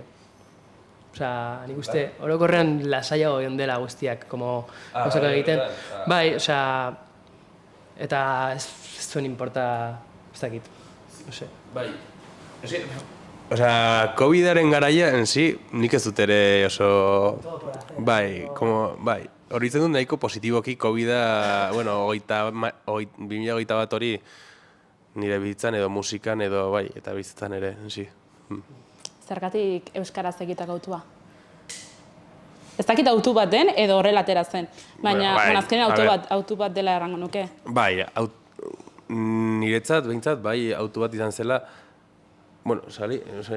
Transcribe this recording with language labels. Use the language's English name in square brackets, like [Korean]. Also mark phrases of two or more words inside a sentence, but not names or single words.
[Basque] Osea, nik uste, orokorrean lasaiago egon dela guztiak, como gauzak egiten. Bai, osea, eta ez zuen importa, ez dakit, [Spanish] no sé. [Basque] Bai. Osea, COVID-aren garaia, [Spanish] en sí, [Basque] nik ez dut ere oso... Bai, bai. Hori zen dut nahiko positiboki COVID-a, bueno, 2021 hori nire bizitzan edo musikan edo bai, eta bizitzan ere, [Spanish] en sí. [Basque] Zergatik euskaraz egiteko autua? Ez dakit autu bat den edo horrela atera zen, baina azkenean autu bat dela errango nuke. Bai, niretzat, behintzat, bai, autu bat izan zela, bueno, sali, [Spanish] no sé.